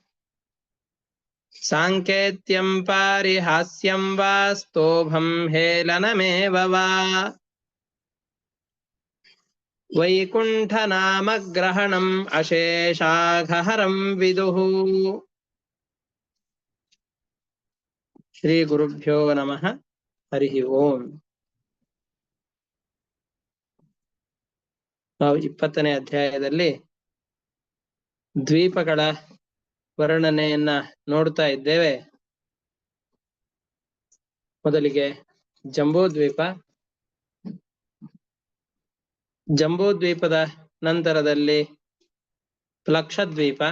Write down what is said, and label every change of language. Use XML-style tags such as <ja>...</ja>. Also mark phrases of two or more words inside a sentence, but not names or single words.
<sa>साङ्केत्यं पारिहास्यं वा स्तोभं हेलनमेव वा वैकुण्ठनामग्रहणम् अशेषाघहरं विदुः श्रीगुरुभ्यो नमः हरिः ओम्</sa> <kn>ನಾವು 20ನೇ ಅಧ್ಯಾಯದಲ್ಲಿ ದ್ವೀಪಗಳ ವರ್ಣನೆಯನ್ನ ನೋಡ್ತಾ ಇದ್ದೇವೆ. ಮೊದಲಿಗೆ ಜಂಬೂದ್ವೀಪದ ನಂತರದಲ್ಲಿ ಪ್ಲಕ್ಷದ್ವೀಪ.</kn>